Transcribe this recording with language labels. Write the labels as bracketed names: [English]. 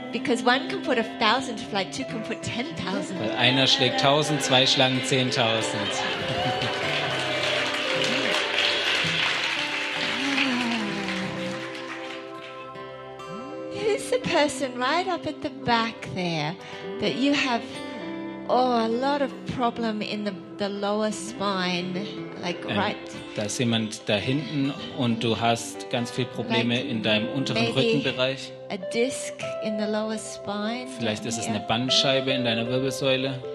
[English] Because one can put 1,000 to flight, two can put 10,000. [German] Weil einer schlägt 1,000, zwei schlagen 10,000. [English] Here's the person right up at the back there that you have a lot of problem in the lower spine. [German] Da ist jemand da hinten und du hast ganz viele Probleme in deinem unteren Rückenbereich. [English] A disc in the lower spine. [German] Vielleicht ist es eine Bandscheibe in deiner Wirbelsäule.